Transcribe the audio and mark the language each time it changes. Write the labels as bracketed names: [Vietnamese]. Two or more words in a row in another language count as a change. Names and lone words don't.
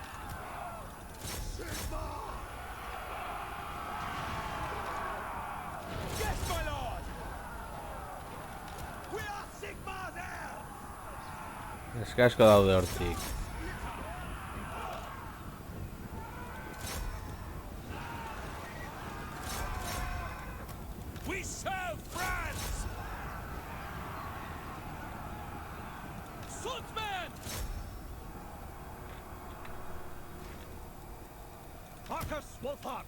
[English] Sigmar! Yes, my lord! We are Sigmar's heirs! [Basque] Eske asko daude hortik. [English] We serve France! Swordsman! Marcus Wolfhard!